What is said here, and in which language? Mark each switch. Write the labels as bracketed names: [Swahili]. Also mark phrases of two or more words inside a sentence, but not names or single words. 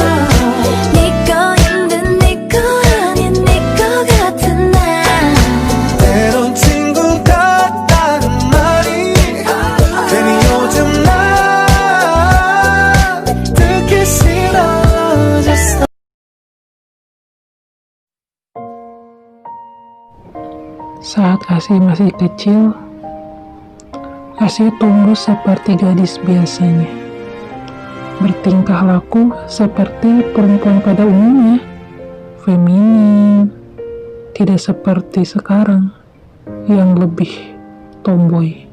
[Korean] 네 거인 내 거 아닌 내 거 같은 나 때론 친구 같다는 말이 괜히 요즘 난 듣기 싫어졌어. [Indonesian] Saat Asih masih kecil, Asih tumbuh seperti gadis biasanya. Bertingkah laku seperti perempuan pada umumnya, feminin, tidak seperti sekarang yang lebih tomboy.